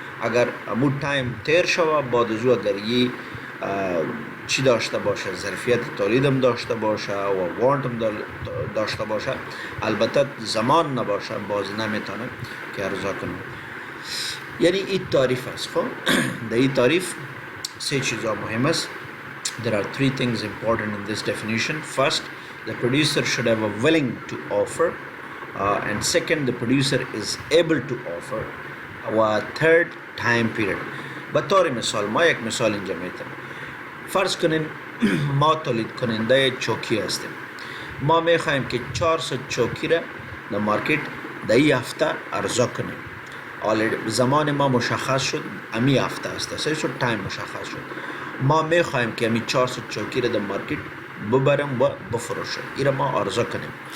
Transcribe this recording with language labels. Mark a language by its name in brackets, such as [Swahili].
[Persian] اگر امو تایم تیر شوه بعد از او اگر ای چی داشته باشه؟ ظرفیت تولیدم داشته باشه و وانتم داشته باشه، البته زمان نباشه باز نمیتونه که ارزا کنه. یعنی این تعریف است. خب در این تعریف سه چیزا مهم است. [English] There are 3 things important in this definition. First, the producer should have a willing to offer, and second, the producer is able to offer, و third, time period. [Persian] بطور مثال ما یک مثال اینجا میتونم فرض کنین ما تولید کننده چوکی هستیم. ما میخوایم که 400 چوکی را در مارکت در این هفته عرضه کنیم. زمان ما مشخص شد، امی هفته است، سه شد تایم مشخص شد. ما میخوایم که امی 400 چوکی را در مارکت ببرم و بفروشم، این ما عرضه کنیم.